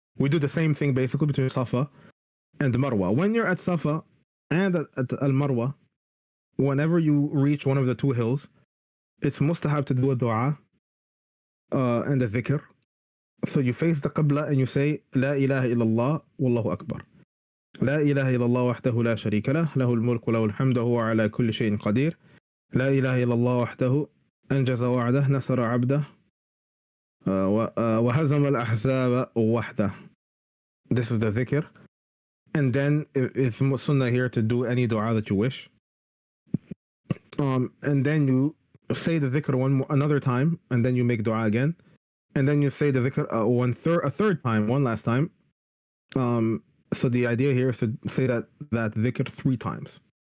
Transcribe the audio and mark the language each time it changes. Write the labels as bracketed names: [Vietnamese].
[English] We do the same thing basically between Safa and Marwa. When you're at Safa and at Al-Marwa, whenever you reach one of the two hills, it's mustahab to do a dua and a dhikr. So you face the Qibla and you say, [Arabic] La ilaha illallah, wallahu akbar. لا إله إلا الله وحده لا شريك له له الملك وله الحمد وهو على كل شيء قدير لا إله إلا الله وحده أنجز وعده نصر عبده وهزم الأحزاب وحده. [English] This is the dhikr. And then it's sunnah here to do any dua that you wish. And then you say the dhikr another time, and then you make dua again. And then you say the dhikr a third time, one last time. So the idea here is to say that dhikr 3 times.